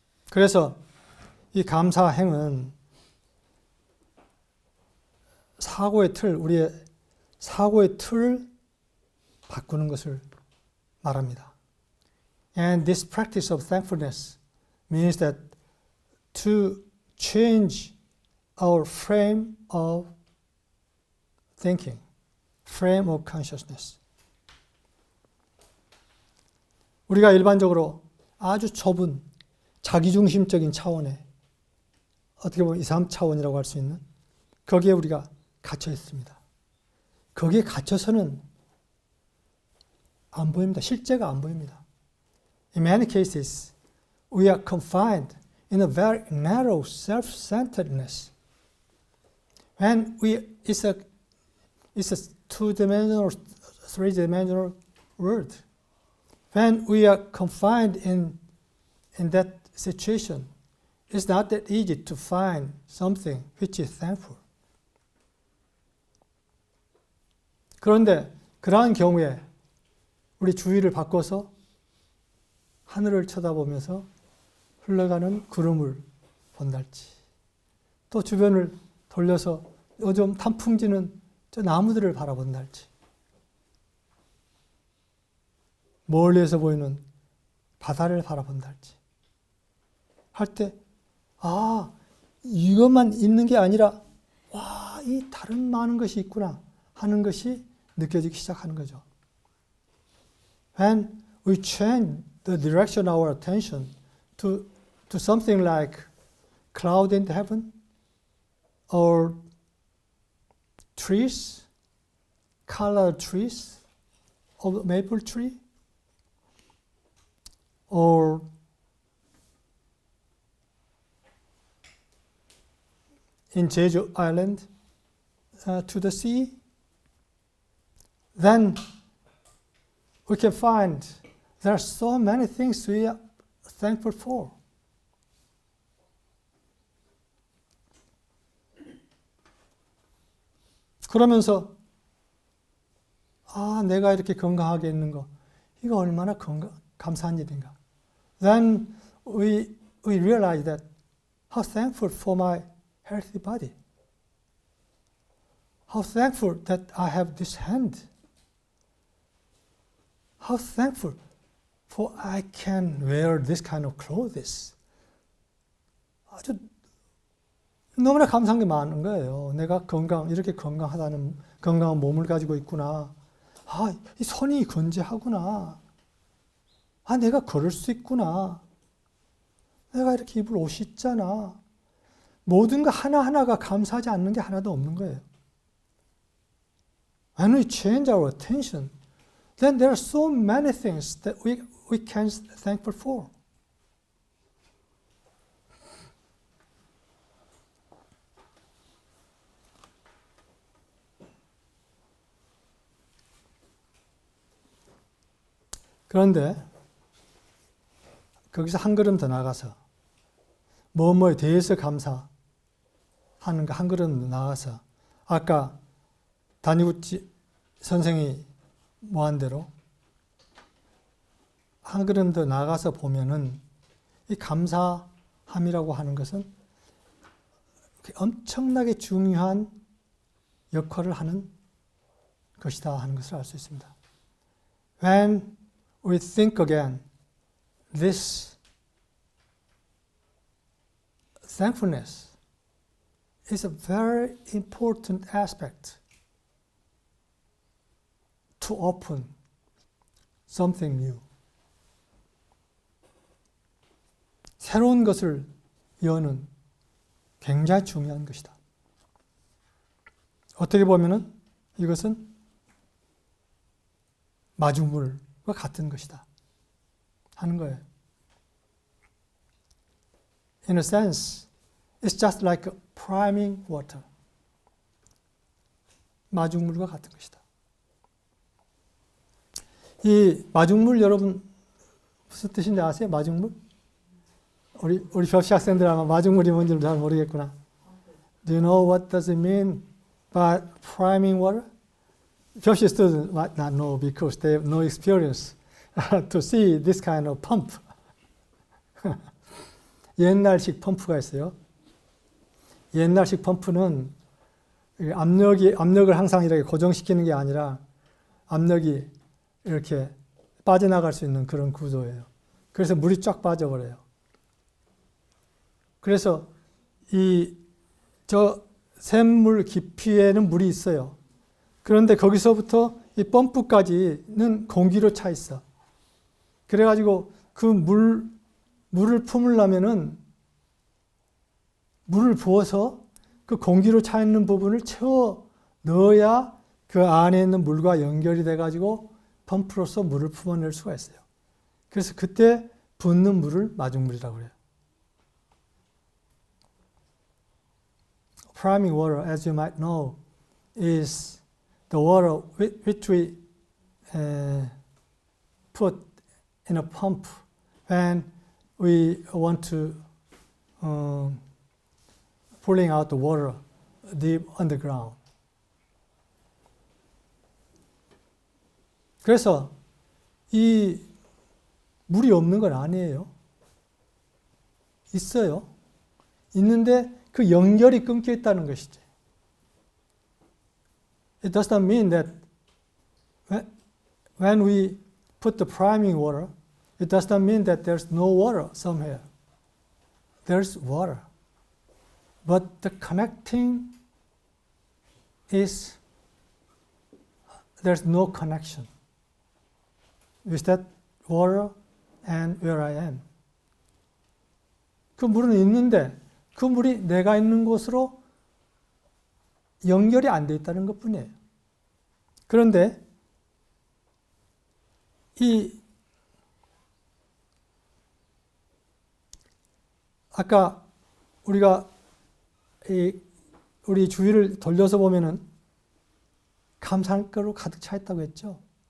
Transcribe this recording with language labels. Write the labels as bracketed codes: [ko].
[ko] 그래서 이 감사행은 우리의 사고의 틀을 바꾸는 것을 말합니다. [en] And this practice of thankfulness means that to change our frame of thinking, frame of consciousness. [ko] 우리가 일반적으로 아주 좁은 자기중심적인 차원에 어떻게 보면 2, 3차원이라고 할 수 있는 거기에 우리가 갇혀 있습니다. 거기에 갇혀서는 안 보입니다. 실제가 안 보입니다. [en] In many cases, we are confined in a very narrow self-centeredness. When it's a two-dimensional, three-dimensional world. When we are confined in that situation, it's not that easy to find something which is thankful. [ko] 그런데 그러한 경우에 우리 주위를 바꿔서 하늘을 쳐다보면서 흘러가는 구름을 본달지, 또 주변을 돌려서 요즘 단풍지는 저 나무들을 바라본달지, 멀리에서 보이는 바다를 바라본달지 할 때, 아, 이것만 있는 게 아니라 와, 이 다른 많은 것이 있구나 하는 것이 느껴지기 시작하는 거죠. [en] When we change the direction of our attention to something like cloud in heaven or trees, colored trees of maple tree, or in Jeju Island to the sea, then we can find there are so many things we are thankful for. [ko] 그러면서 아, 내가 이렇게 건강하게 있는 거, 이거 얼마나 감사한 일인가. [en] Then we realize that how thankful for my healthy body. How thankful that I have this hand. How thankful for I can wear this kind of clothes. [ko] 아주 너무나 감사한 게 많은 거예요. 내가 이렇게 건강한 몸을 가지고 있구나. 아, 이 손이 건재하구나. 아, 내가 걸을 수 있구나. 내가 이렇게 입을 옷이 있잖아. 모든 거 하나하나가 감사하지 않는 게 하나도 없는 거예요. [en] When we change our attention, then there are so many things that we can be thankful for. [ko] 그런데 거기서 한 걸음 더 나가서 뭐뭐에 대해서 감사하는 거 한 걸음 더 나가서 아까 다니구치 선생이 뭐한 대로 한 걸음 더 나가서 보면은 이 감사함이라고 하는 것은 엄청나게 중요한 역할을 하는 것이다 하는 것을 알 수 있습니다. [en] When we think again, this thankfulness is a very important aspect to open something new. [ko] 새로운 것을 여는 굉장히 중요한 것이다. 어떻게 보면은 이것은 마중물과 같은 것이다 하는 거예요. [en] In a sense, it's just like priming water. [ko] 마중물과 같은 것이다. 이 마중물 여러분 무슨 뜻인지 아세요? 마중물? 우리 접시 학생들 아마 마중물이 뭔지 잘 모르겠구나. [en] Do you know what does it mean by priming water? 접시 students might not know because they have no experience to see this kind of pump. [ko] 옛날식 펌프가 있어요. 옛날식 펌프는 압력을 항상 이렇게 고정시키는 게 아니라 압력이 이렇게 빠져나갈 수 있는 그런 구조예요. 그래서 물이 쫙 빠져버려요. 그래서 저 샘물 깊이에는 물이 있어요. 그런데 거기서부터 이 펌프까지는 공기로 차 있어. 그래가지고 그 물을 품으려면은 물을 부어서 그 공기로 차 있는 부분을 채워 넣어야 그 안에 있는 물과 연결이 돼가지고 펌프로서 물을 품어낼 수가 있어요. 그래서 그때 붓는 물을 마중물이라고 그래요. [en] Priming water, as you might know, is the water which we put in a pump when we want to pulling out the water deep underground. [ko] 그래서 이 물이 없는 건 아니에요. 있어요. 있는데 그 연결이 끊겨 있다는 것이지. [en] It does not mean that when we put the priming water, it does not mean that there's no water somewhere. There's water. But the connecting is, there's no connection with that water and where I am. [ko] 그 물은 있는데 그 물이 내가 있는 곳으로 연결이 안 돼 있다는 것뿐이에요. 그런데 아까 우리가 우리 주위를 돌려서 보면은 감사할 거로 가득 차 있다고 했죠.